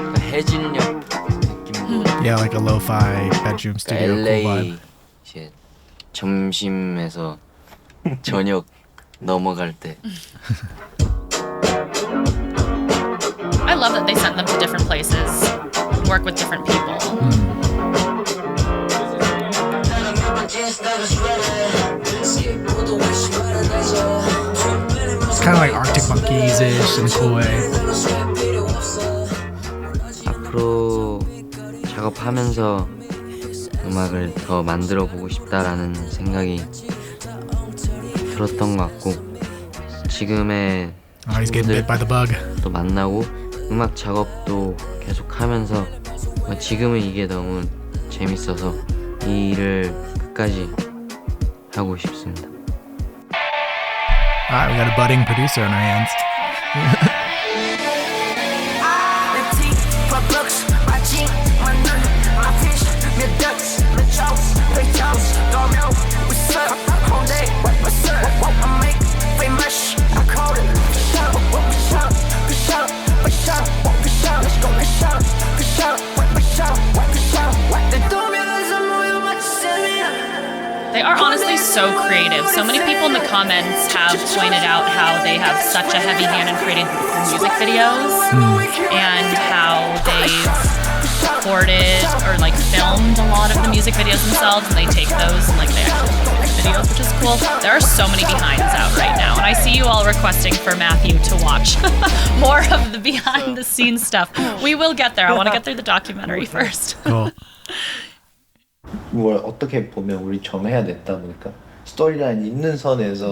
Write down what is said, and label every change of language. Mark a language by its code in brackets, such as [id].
[ko] 해질녘 느낌도 [en] Yeah, like a lo-fi bedroom studio cool LA vibe. [ko] 이제 점심에서 저녁 넘어갈 때 [en] I love that they sent them to different places, work with different people. It's kind of like Arctic Monkeys-ish in a cool way. [ko] 앞으로 작업하면서 음악을 더 만들어 보고 싶다라는 생각이 들었던 것 같고 지금의 [en] Oh, he's getting bit by the bug. [ko] 또 만나고 음악 작업도 계속 하면서 지금은 이게 너무 재밌어서 이 일을 끝까지 하고 싶습니다. [en] All right, we got a budding producer on our hands. They are honestly so creative. So many people in the comments have pointed out how they have such a heavy hand in creating music videos and how they've recorded or like filmed a lot of the music videos themselves, and they take those and like they actually make videos, which is cool. There are so many behinds out right now, and I see you all requesting for Matthew to watch more of the behind the scenes stuff. We will get there. I want to get through the documentary first. Cool. [ko] 뭘 어떻게 보면 우리 정해야 됐다 보니까 스토리라인 있는 선에서